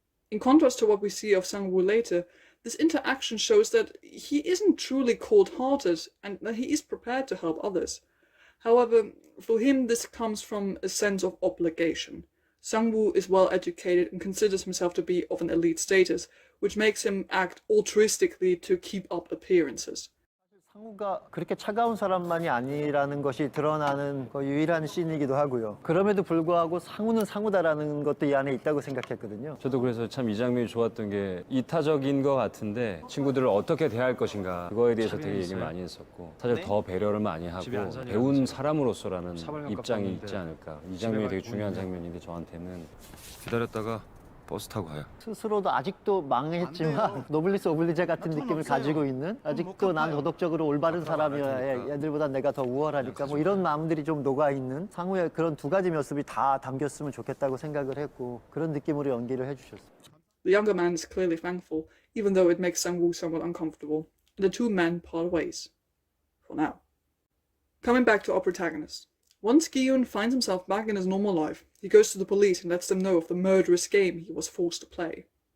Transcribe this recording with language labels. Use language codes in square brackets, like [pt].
[en] In contrast to what we see of Sang-woo later, this interaction shows that he isn't truly cold-hearted and that he is prepared to help others. However, for him this comes from a sense of obligation. Sang-woo is well educated and considers himself to be of an elite status, which makes him act altruistically to keep up appearances. [ko] 상우가 그렇게 차가운 사람만이 아니라는 것이 드러나는 유일한 씬이기도 하고요. 그럼에도 불구하고 상우는 상우다라는 것도 이 안에 있다고 생각했거든요. 저도 그래서 참 이 장면이 좋았던 게 이타적인 것 같은데 친구들을 어떻게 대할 것인가 그거에 대해서 되게 얘기를 많이 했었고 사실 더 배려를 많이 하고 배운 사람으로서라는 입장이 있지 않을까. 이 장면이 되게 중요한 장면인데 저한테는 기다렸다가 버스 타고 가요. 스스로도 아직도 망했지만 노블리스 오블리제 같은 느낌을 가지고 있는 아직도 난 도덕적으로 올바른 사람이어야 얘들보다 내가 더 우월하니까 뭐 이런 마음들이 좀 녹아있는 상우의 그런 두 가지 모습이 다 담겼으면 좋겠다고 생각을 했고 그런 느낌으로 연기를 해주셨어요. [en] The younger man is clearly thankful, even though it makes Sang-woo somewhat uncomfortable, and the two men part ways. For now. Coming back to our protagonist. Once Gi-eun finds himself back in his normal life, he goes to the police and lets them know of the murderous game he was forced to play.